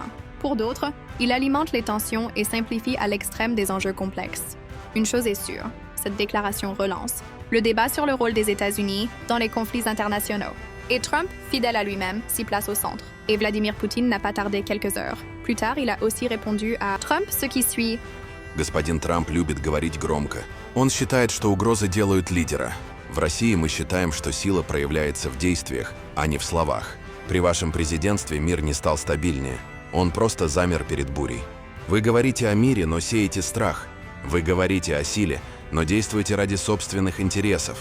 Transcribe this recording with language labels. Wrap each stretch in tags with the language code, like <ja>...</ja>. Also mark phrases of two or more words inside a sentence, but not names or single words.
<fr>Pour d'autres, il alimente les tensions et simplifie à l'extrême des enjeux complexes. Une chose est sûre, cette déclaration relance le débat sur le rôle des États-Unis dans les conflits internationaux. Et Trump, fidèle à lui-même, s'y place au centre. Et Vladimir Poutine n'a pas tardé quelques heures. Plus tard, il a aussi répondu à Trump ce qui suit.</fr> <ru>Господин Трамп любит говорить громко. Он считает, что угрозы делают лидера. В России мы считаем, что сила проявляется в действиях, а не в словах. При вашем президентстве мир не стал стабильнее. Он просто замер перед бурей. Вы говорите о мире, но сеете страх. Вы говорите о силе, но действуете ради собственных интересов.</ru>